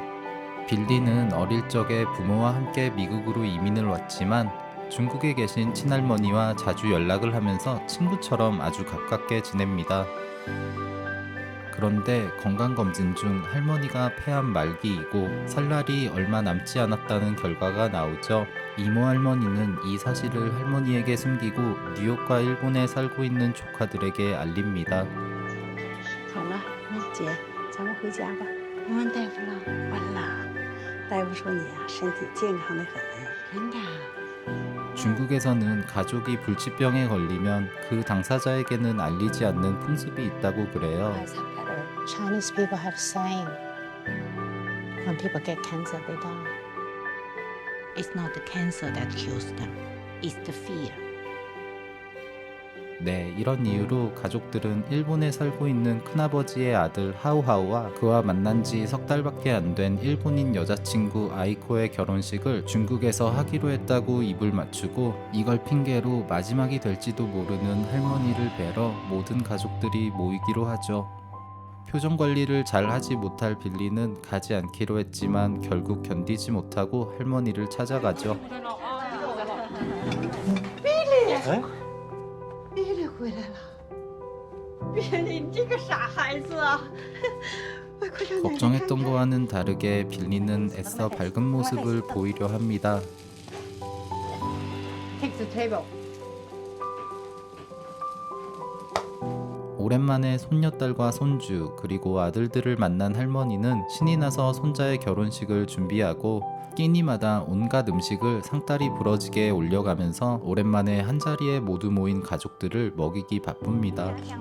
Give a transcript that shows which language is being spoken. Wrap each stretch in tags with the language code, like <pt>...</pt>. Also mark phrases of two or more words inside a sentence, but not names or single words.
<ko>빌리는 어릴 적에 부모와 함께 미국으로 이민을 왔지만 중국에 계신 친할머니와 자주 연락을 하면서 친구처럼 아주 가깝게 지냅니다. 그런데 건강검진 중 할머니가 폐암 말기이고 살 날이 얼마 남지 않았다는 결과가 나오죠. 이모 할머니는 이 사실을 할머니에게 숨기고 뉴욕과 일본에 살고 있는 조카들에게 알립니다.</ko> <zh>好了，姐，咱们回家吧。你问大夫了？问了，大夫说你啊身体健康的很，真的。</zh> <ko>중국에서는 가족이 불치병에 걸리면 그 당사자에게는 알리지 않는 풍습이 있다고 그래요.</ko> <en>Chinese people have a saying, when people get cancer, they die. It's not the cancer that kills them, it's the fear.</en> <ko>네, 이런 이유로 가족들은 일본에 살고 있는 큰아버지의 아들 하우하우와 그와 만난 지 석 달밖에 안 된 일본인 여자친구 아이코의 결혼식을 중국에서 하기로 했다고 입을 맞추고 이걸 핑계로 마지막이 될지도 모르는 할머니를 뵈러 모든 가족들이 모이기로 하죠. 표정 관리를 잘 하지 못할 빌리는 가지 않기로 했지만 결국 견디지 못하고 할머니를 찾아가죠. 빌리!</ko> <zh>回来了，别理你这个傻孩子啊！</zh> <ko>걱정했던 거와는 다르게 빌리는 애써 밝은 모습을 보이려 합니다.</ko> <en>Take the table.</en> <ko>오랜만에 손녀딸과 손주 그리고 아들들을 만난 할머니는 신이 나서 손자의 결혼식을 준비하고 끼니마다 온갖 음식을 상다리 부러지게 올려가면서 오랜만에 한자리에 모두 모인 가족들을 먹이기 바쁩니다.</ko>